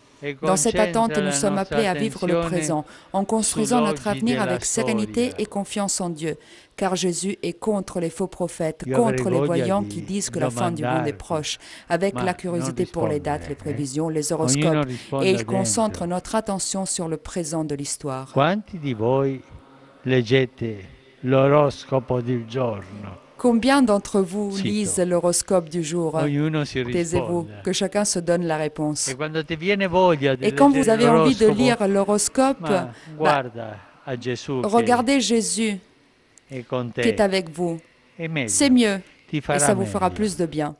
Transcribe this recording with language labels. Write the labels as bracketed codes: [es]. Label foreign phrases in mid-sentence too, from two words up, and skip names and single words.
[fr] Dans cette attente, nous sommes appelés à vivre le présent, en construisant notre avenir avec sérénité et confiance en Dieu, car Jésus est contre les faux prophètes, contre les voyants qui disent que la fin du monde est proche, avec la curiosité pour les dates, les prévisions, les horoscopes, et il concentre notre attention sur le présent de l'histoire. [it] Quanti di voi leggete l'oroscopo del giorno? [fr] Combien d'entre vous lisent l'horoscope du jour? Taisez-vous, que chacun se donne la réponse. Et quand vous avez envie de lire l'horoscope, regardez Jésus qui est avec vous. C'est mieux et ça vous fera plus de bien.